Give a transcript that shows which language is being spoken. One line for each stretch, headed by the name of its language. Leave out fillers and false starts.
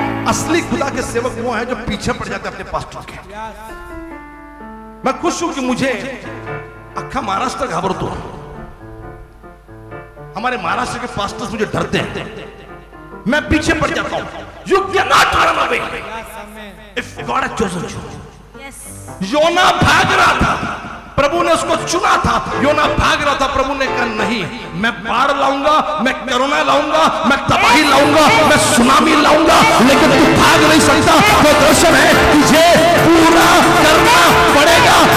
Hindi: असली खुदा के सेवक वो हैं जो पीछे पड़ जाते अपने पास्टर के। मैं खुश हूं कि मुझे
Marathi: अक्खा महाराष्ट्र घाबरतो।
Hindi: हमारे महाराष्ट्र के पास्टर्स मुझे डरते हैं, मैं पीछे पड़ जाता हूं।
English: You cannot run away if God has chosen you।
Hindi: योना भाग रहा था, प्रभु ने उसको चुना था। योना भाग रहा था, प्रभु ने कहा नहीं, मैं बाढ़ लाऊंगा, मैं कोरोना लाऊंगा, मैं तबाही लाऊंगा, मैं सुनामी लाऊंगा, लेकिन तू भाग नहीं सकता। तो दर्शन है, तुझे पूरा करना पड़ेगा।